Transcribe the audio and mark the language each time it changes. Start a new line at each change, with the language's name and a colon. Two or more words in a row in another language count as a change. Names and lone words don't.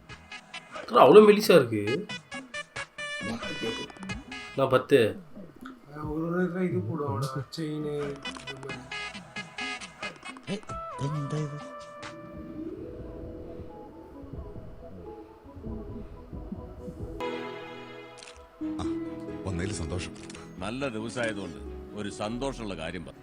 Tamil: அவ்வளோ மெலிசா இருக்கு. நான் 10. ஒரு இது போடுவாங்க செயின்.
Malayalam: എന്താ ഇത്? വന്നതിൽ സന്തോഷം. നല്ല ദിവസമായതുകൊണ്ട് ഒരു സന്തോഷമുള്ള കാര്യം പറ.